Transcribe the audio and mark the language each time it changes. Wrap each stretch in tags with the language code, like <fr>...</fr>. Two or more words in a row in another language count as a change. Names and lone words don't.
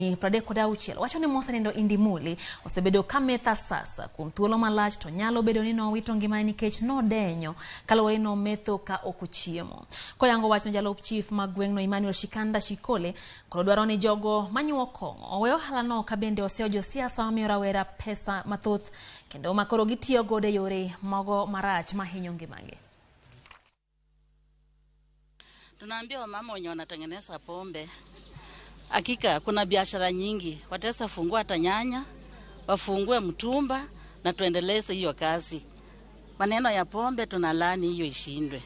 <luo>Pradeko dauchiel wacho ni Musa nindo indimuli osebedo kametha sasa kuom thuolo malach to nyalo bedo ni nowito ngimane nikech nodenyo kaluwore no metho ka okuchiemo. Koyango wach no jalup chief mag gweng'no Emmanuel Shikanda Shikole koro dwaro ni jogo manyuo kong'o oweyo ohala no ka bende oseo josiasa mamiyo rawera pesa mathoth kendo makoro gitiyo godo e yore mago marach mahinyo ngimagi.</luo> <sw>Tunaambia wamama wenye wanatengeneza pombe, hakika kuna biashara nyingi, wataweza fungua hata nyanya, wafungue mtumba na tuendeleze hiyo kazi. Maneno ya pombe tunalani hiyo ishindwe.</sw>